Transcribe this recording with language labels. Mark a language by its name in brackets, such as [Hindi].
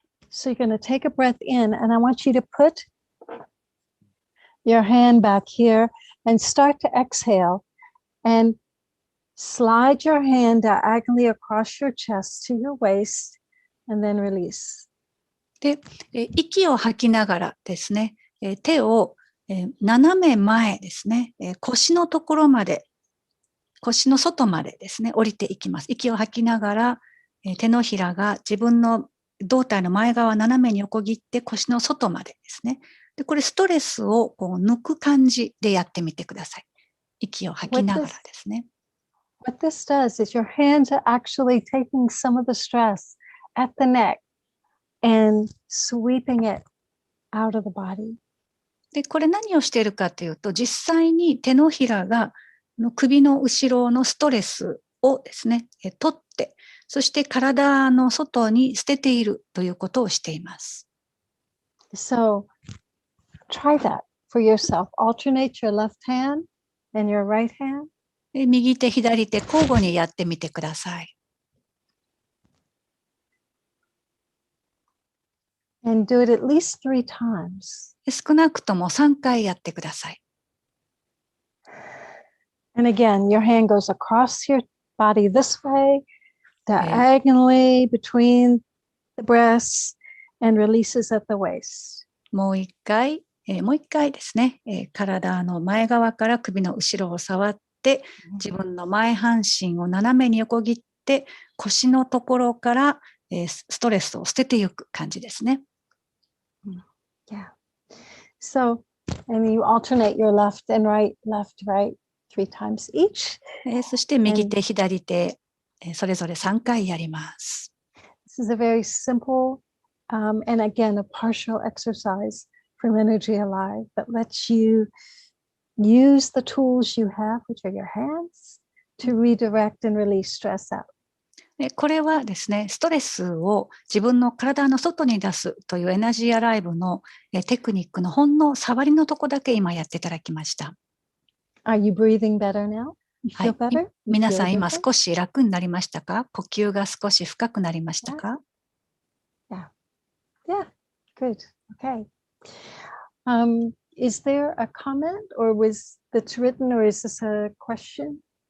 [English] So you're going to take a breath in and I want you to put your hand back here and start to exhale and slide your hand diagonally across your chest to your waist and then release. [Japanese] で、息を吐きながらですね、手を斜め前ですね、腰のところまで、腰の外までですね、降りていきます。息を吐きながら、手のひらが自分の胴体の前側斜めに横切って腰の外までですね。で、これストレスをこう抜く感じでやってみてください。息を吐きながらですね。 [English] What this does is your hands are actually taking some of the stress at the neck and sweeping it out of the body. [Japanese] で、これ何をしているかというと、実際に手のひらが首の後ろのストレスをですね、取って、そして体の外に捨てているということをしています。 [English] So try that for yourself. Alternate your left hand and your right hand. [Japanese] で、右手、左手交互にやってみてください。 [English] And do it at least 3 times. [Japanese] 少なくとも3回やってください。 [English] And again, your hand goes across your body this way, diagonally between the breasts, and releases at the waist. [Japanese] もう一回ですね、体の前側から首の後ろを触って、自分の前半身を斜めに横切って、腰のところから、ストレスを捨てていく感じですね。 [English] Yeah. So, and you alternate your left and right, 3 times each. [Japanese] そして右手、左手、それぞれ3回やります。 [English] This is a very simple and again, a partial exercise from Energy Alive that lets you use the tools you have, which are your hands, to redirect and release stress out. [Japanese] これはですね、ストレスを自分の体の外に出すというエナジーアライブのテクニックのほんの触りのとこだけ今やっていただきました。 [English] Are you breathing better now? You feel better? [Japanese] 皆さん今少し楽になりましたか？呼吸が少し深くなりましたか？ [English] Yeah, good. Okay. Is there a comment or was that's written or is this a question?